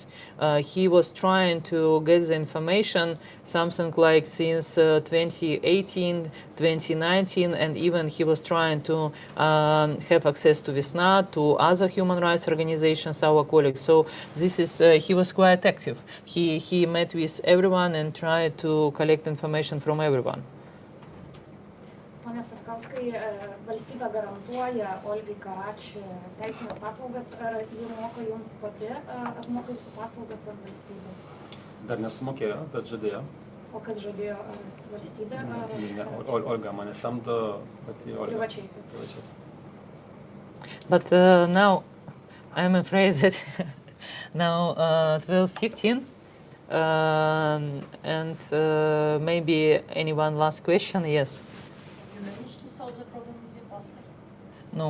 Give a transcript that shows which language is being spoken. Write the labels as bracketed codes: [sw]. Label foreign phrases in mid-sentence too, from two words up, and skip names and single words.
[en] He was trying to get the information something like since 2018, 2019, and even he was trying to have access to Vesna, to other human rights organizations, our colleagues. So this is he was quite active. He met with everyone and tried to collect information from everyone. [lt] Pone Sarkauskai, valstybė garantuoja Olgai Karač teisinės paslaugas, ar ji moka jums pati, apmoka jūsų paslaugas ar valstybė? Dar nesumokėjo, bet žadėjo. O kas žadėjo, valstybė ar Olga mane samdo, pati Olga. privačiai? [en] But now I'm afraid that now 12:15, and maybe anyone last question? Yes. You managed to solve the problem with your passport? No.